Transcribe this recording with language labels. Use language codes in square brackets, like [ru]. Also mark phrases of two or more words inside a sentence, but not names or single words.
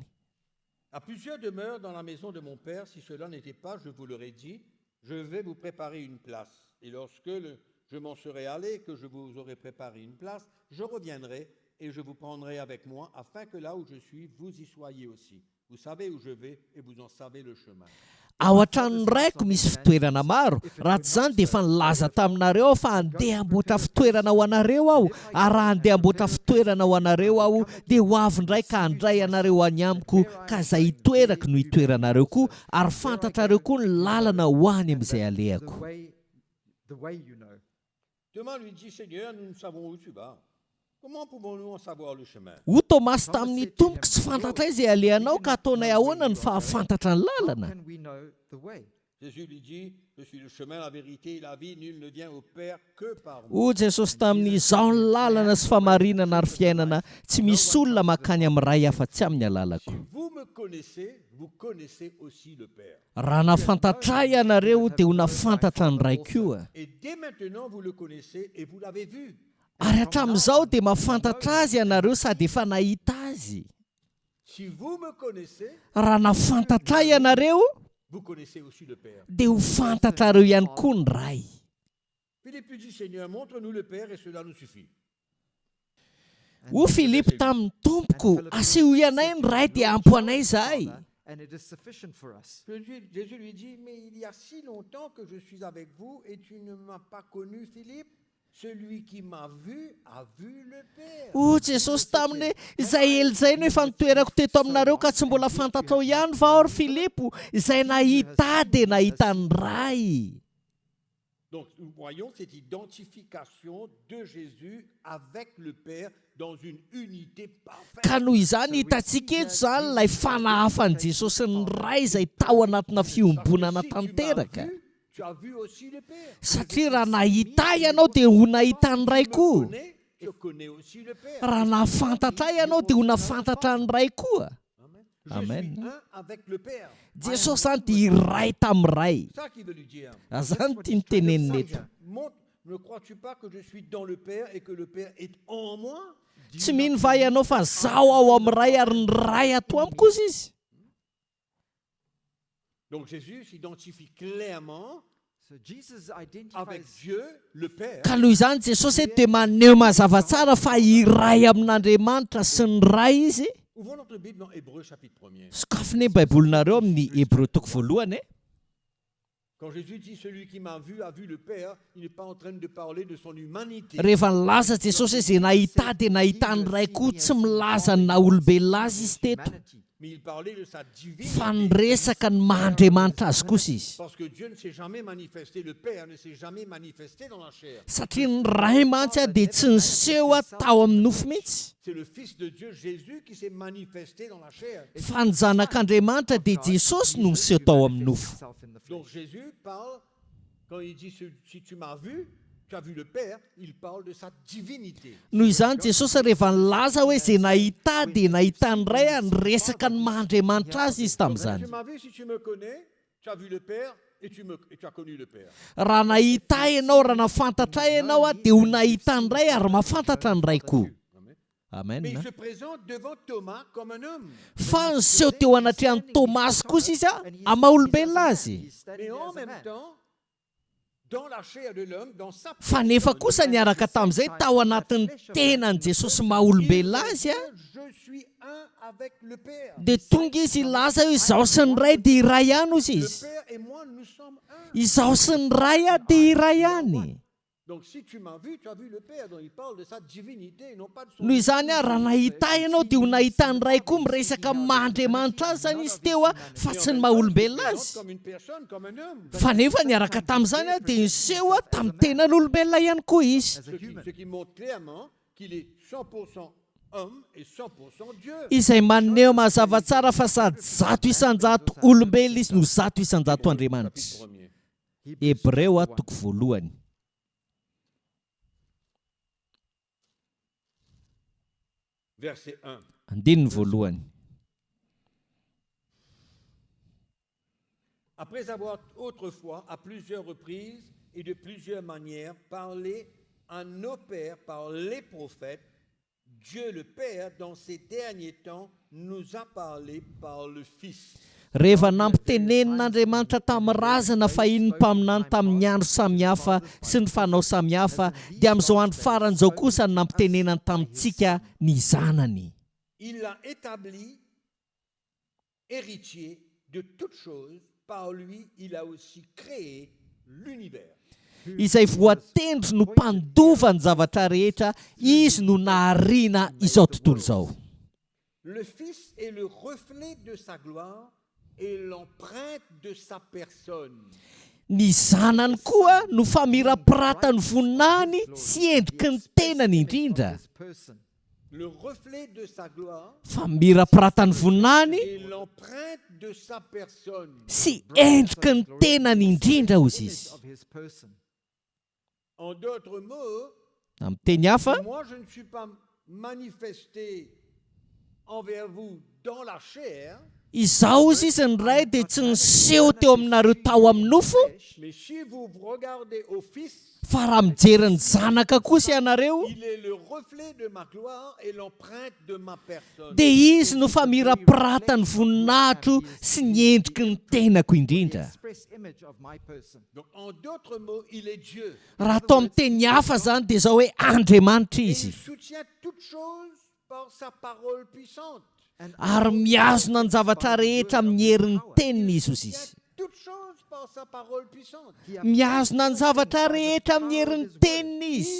[fr] À plusieurs demeures dans la maison de mon Père, si cela n'était pas, je vous l'aurais dit, je vais vous préparer une place. Et lorsque je m'en serai allé, que je vous aurai préparé une place, je reviendrai et je vous prendrai avec moi, afin que là où je suis, vous y soyez aussi. Vous savez où je vais et vous en savez le chemin. [mg] Ao an-tranony raiko misy fitoerana maro. Raha tsy izany dia efa nilaza taminareo fa handeha hamboatra fitoerana ho anareo aho. Ary raha handeha hamboatra fitoerana ho anareo aho dia ho avy indray ka handray anareo any amiko ka izay hitoerako no hitoeranareo koa ary fantatrareo koa ny lalana ho any amin'izay alehako. [en] the way you know. [fr] Thomas lui dit, Seigneur, nous ne savons où tu vas. Comment pouvons-nous en savoir le chemin? [mg] Ho Tomasy tamin'ny tompoko tsy fantatra izay alehanao ka ataonay ahoana ny fahafantatra ny [en] How [mg] lalana. [en] can we know the way? [fr] Jésus lui dit, je suis le chemin, la vérité et la vie, nul ne vient au Père que par moi. [mg] Hoy Jesosy tamin'izao ny lalana sy famarinana ary fiainana, tsy misy olona mankany amin'ny ray afa-tsy amin'ny alalako. [fr] Si vous me connaissez, vous connaissez aussi le Père. [mg] Raha nafantatra ianareo dia ho nafantatra ny ray koa. [fr] Et dès maintenant, vous le connaissez et vous l'avez vu. [mg] Ary hatramin'izao dia mahafantatra azy ianareo sady efa nahita azy. [fr] Si vous me connaissez, [mg] Raha nafantatra ianareo [fr] vous connaissez aussi le Père. [mg] dia ho fantatrareo ihany koa ny ray. [fr] Philippe lui dit, Seigneur, montre-nous le Père et cela nous suffit. [mg] Ho Filipo tamin'ny tompoko, aseho ianay ny ray dia ampy anay izahay. [en] And it is sufficient for us. [fr] Jésus lui dit, mais il y a si longtemps que je suis avec vous et tu ne m'as pas connu, Philippe. Celui qui m'a vu a vu le Père. [mg] Hoy Jesosy taminy izay ela izay no efa nitoerako teto aminareo ka tsy mbola fantatrao ihany va ary Filipo, izay nahita dia nahita ny ray. [fr] Donc nous voyons cette identification de Jésus avec le Père dans une unité parfaite. [mg] Ka noho izany hitantsika eto izany ilay fanahafan'i Jesosy ny ray izay tao anatina fiombonana tanteraka. [fr] Tu as vu aussi le Père. [mg] Satria raha nahita ianao dia ho nahita ny ray koa. [fr] Je connais aussi le Père. [mg] Raha nafantatra ianao dia ho nafantatra ny ray koa. [fr] Je Amen. suis un avec le Père. [mg] Jesosy zany dia iray tamin'ny ray. [fr] C'est ça qu'il veut lui dire. [mg] Zany tiany tenenina eto. [fr] Ne crois-tu pas que je suis dans le Père et que le Père est en moi? [mg] Tsy mino va ianao fa zaho ao amin'ny ray ary ny ray ato amiko kosa izy. [fr] Donc Jésus s'identifie clairement [en] So Jesus [fr] avec [en] identifies [fr] Dieu, le Père, [mg] Ka noho izany Jesosy eto dia maneho mazava tsara fa iray amin'Andriamanitra sy ny ray izy. [fr] ouvrons notre Bible dans Hébreux chapitre 1er. [mg] Sokafony baibolinareo amin'ny Hébreu toko voalohany. [fr] Quand Jésus dit celui qui m'a vu a vu le Père, il n'est pas en train de parler de son humanité. [mg] Rehefa nilaza Jesosy izay nahita dia nahita ny ray koa, tsy milaza ny naha-olombelona azy izy teto. [en] humanity. [fr] Mais il parlait de sa divinité. [mg] Fa niresaka ny mahandriamanitra azy kosa izy. [fr] Parce que Dieu ne s'est jamais manifesté, le Père ne s'est jamais manifesté dans la chair. [mg] Satria ny ray mantsy dia tsy niseho tao amin'ny nofo mihitsy. [fr] C'est le Fils de Dieu, Jésus, qui s'est manifesté dans la chair. [mg] Fa ny zanak'Andriamanitra dia Jesosy no niseho tao amin'ny nofo. [en] Himself in the flesh. [fr] Donc Jésus parle, quand il dit si tu m'as vu, tu as vu le Père, il parle de sa divinité. [mg] noho izany jesosy rehefa nilaza hoe izay nahita dia nahita ny ray a nyresaka ny mahandriamanitra azy izy [fr] Si [mg] tamin'izany. [fr] tu m'as vu, si tu me connais, tu as vu le Père et tu as connu le Père. [mg] Raha nahita ianao, raha nafantatra ianao a dia ho nahita ny ray ary mahafantatra ny ray koa. [fr] Mais il Amen. se présente devant Thomas comme un homme. [mg] Fa nyseho teo anatrehan'ny Tomasy kosa izy a maha-olombelona azy. [fr] Mais en même temps, dans la chair de l'homme, dans sa [mg] Fa nefa kosa niaraka tamin'izay tao anatin'ny tenany Jesosy maha-olombelona azy a, [fr] je suis un avec le Père. [mg] dia tonga izy ilaza hoe izaho sy ny ray dia iray ihany hozy [fr] Le [mg] izy. [fr] Père et moi, nous sommes un. [mg] Izaho sy ny ray a dia iray ihany. [fr] Donc si tu m'as vu, tu as vu le Père. Donc il parle de sa divinité, non pas de son... [mg] Noho izany a raha nahita ianao dia ho nahita ny ray koa miresaka mahandriamanitra azy zany izy teo a fa tsy ny maha-olombelona azy. [fr] Comme une personne, comme un homme. [mg] Fa nefa niaraka tamin'izany a dia niseho a tamin'ny tenan'olombelona ihany koa izy. [fr] Ce qui montre clairement qu'il est 100% homme et 100% Dieu. [mg] Izay maneho mazava tsara fa sady 100% olombelona izy no 100% Andriamanitra. [fr] Premier. [mg] Hebreo toko voalohany. [fr] Verset 1. [mg] Andininy voalohany. [fr] Après avoir autrefois, à plusieurs reprises et de plusieurs manières, parlé à nos pères par les prophètes, Dieu le Père, dans ces derniers temps, nous a parlé par le Fils. [mg] Rehefa nampitenenin'Andriamanitra tamin'ny razana fahiny mpaminany tamin'ny andro samihafa sy ny fanao samihafa, dia amin'izao andro faran'izao kosa ny nampitenenany tamintsika ny zanany. [fr] Il l'a établi héritier de toutes choses. Par lui, il a aussi créé l'univers. [mg] Izay voatendry no mpandova ny zavatra rehetra, izy no nahariana izao tontolo izao. [fr] Le Fils est le reflet de sa gloire et l'empreinte de sa personne. [mg] Ny zanany koa no famirapiratany voninahiny sy endriky ny tenany indrindra. [fr] Le reflet de sa gloire [mg] Famirapiratany voninahiny [fr] et l'empreinte de sa personne. [mg] sy endriky ny tenany indrindra hozy izy. [fr] En d'autres mots, [mg] Amin'ny teny hafa, [fr] moi je ne suis pas manifesté envers vous dans la chair, [mg] izaho izy izy ny ray dia tsy niseho teo aminareo tao amin'ny nofo, [fr] mais si vous regardez au Fils, [mg] fa raha mijery ny zanaka kosa ianareo, [fr] il est le reflet de ma gloire et l'empreinte de ma personne. [mg] dia izy no famirapiratany voninahitro sy ny endriky ny tenako indrindra. [fr] Donc en d'autres mots, il est Dieu. [mg] Raha atao amin'ny teny hafa zany dia izao hoe Andriamanitra [fr] Et [mg] izy. [fr] il soutient toutes choses par sa parole puissante. [mg] Ary miazona ny zavatra rehetra amin'ny herin'ny teniny izy hozy izy. [fr] Toutes choses par sa parole puissante. [mg] Miazona ny zavatra rehetra amin'ny herin'ny teniny izy.